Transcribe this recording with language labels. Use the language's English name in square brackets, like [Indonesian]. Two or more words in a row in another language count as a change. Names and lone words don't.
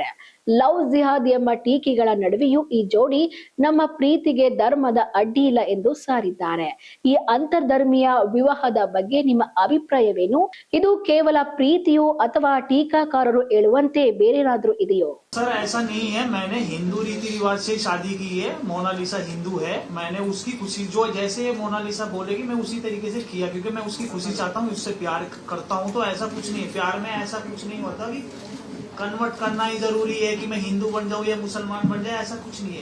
[Kannada] ಲವ್ ಜಿಹಾದ್ ಎಂಬ ಟೀಕೆಗಳ ನಡುವೆಯೂ ಈ ಜೋಡಿ ನಮ್ಮ ಪ್ರೀತಿಗೆ ಧರ್ಮದ ಅಡ್ಡಿ ಇಲ್ಲ ಎಂದು ಸಾರಿದ್ದಾರೆ. ಈ ಅಂತರ್ಧರ್ಮೀಯ ವಿವಾಹದ ಬಗ್ಗೆ ನಿಮ್ಮ ಅಭಿಪ್ರಾಯವೇನು? ಇದು ಕೇವಲ ಪ್ರೀತಿಯೋ ಅಥವಾ ಟೀಕಾಕಾರರು ಹೇಳುವಂತೆ ಬೇರೇನಾದ್ರೂ ಇದೆಯೋ? [Hindi] सर ऐसा नहीं है, मैंने हिंदू रीति रिवाज से शादी की है। मोनालिसा हिंदू है, मैंने उसकी खुशी जो जैसे मोनालिसा बोलेगी मैं उसी तरीके से किया, क्योंकि मैं उसकी खुशी चाहता हूँ, उससे प्यार करता हूँ। तो ऐसा कुछ नहीं है, प्यार में ऐसा कुछ नहीं होता कि कन्वर्ट करना ही जरूरी है कि मैं हिंदू बन जाऊँ या मुसलमान बन जाए, ऐसा कुछ नहीं है।